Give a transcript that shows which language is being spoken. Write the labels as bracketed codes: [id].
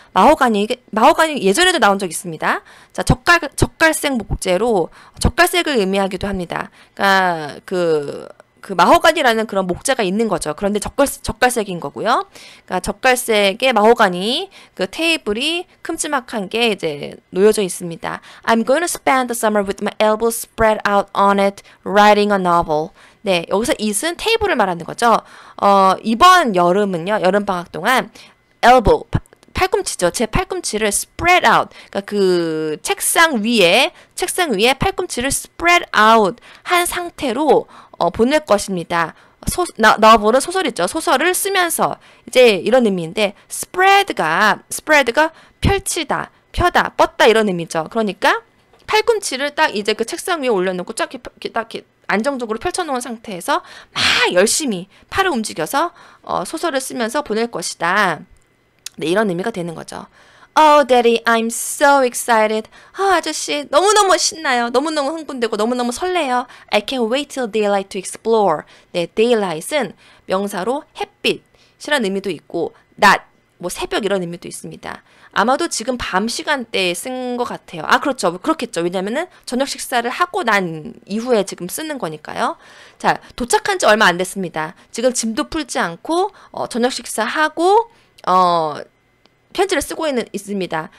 [ko] 마호가니 예전에도 나온 적 있습니다. 자, 적갈색 목재로 적갈색을 의미하기도 합니다. 그러니까 그 마호가니라는 그런 목재가 있는 거죠. 그런데 적갈색인 거고요. 그러니까 적갈색의 마호가니 그 테이블이 큼지막한 게 이제 놓여져 있습니다. [en] I'm going to spend the summer with my elbows spread out on it, writing a novel. [ko] 네, 여기서 it은 테이블을 말하는 거죠. 이번 여름은요, 여름방학 동안 elbow, 팔꿈치죠. 제 팔꿈치를 spread out, 그러니까 그 책상 위에 팔꿈치를 spread out 한 상태로 보낼 것입니다. novel은 소설이죠. 소설을 쓰면서 이제 이런 의미인데 spread가 펼치다, 펴다, 뻗다 이런 의미죠. 그러니까 팔꿈치를 딱 이제 그 책상 위에 올려놓고 딱 이렇게 안정적으로 펼쳐놓은 상태에서 막 열심히 팔을 움직여서 소설을 쓰면서 보낼 것이다. 네, 이런 의미가 되는 거죠. [en] Oh, Daddy, I'm so excited. [ko] 아저씨, 너무너무 신나요. 너무너무 흥분되고 너무너무 설레요. [en] I can't wait till daylight to explore. [ko] 네, daylight은 명사로 햇빛이라는 의미도 있고 낮, 뭐 새벽 이런 의미도 있습니다. 아마도 지금 밤 시간대에 쓴 것 같아요. 아, 그렇죠. 그렇겠죠. 왜냐면은 저녁 식사를 하고 난 이후에 지금 쓰는 거니까요. 자, 도착한 지 얼마 안 됐습니다. 지금 짐도 풀지 않고 저녁 식사하고 편지를 쓰고 있습니다.